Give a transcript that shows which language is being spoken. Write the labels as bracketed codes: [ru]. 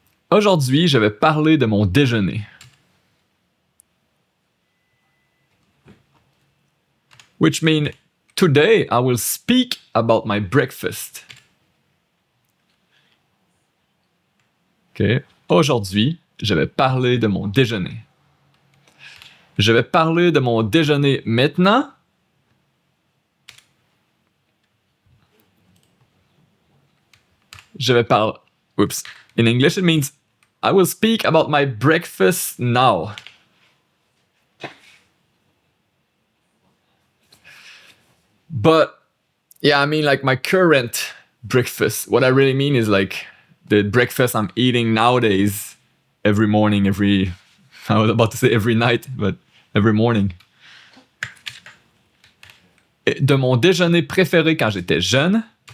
[fr] Aujourd'hui, je vais parler de mon déjeuner. [en] Which means today I will speak about my breakfast. OK. [fr] Aujourd'hui, je vais parler de mon déjeuner. Je vais parler de mon déjeuner maintenant. Je vais parler. Oops. [en] In English, it means I will speak about my breakfast now. But yeah, I mean like my current breakfast. What I really mean is like the breakfast I'm eating nowadays every morning, I was about to say every night, but every morning. [fr] De mon déjeuner préféré quand j'étais jeune.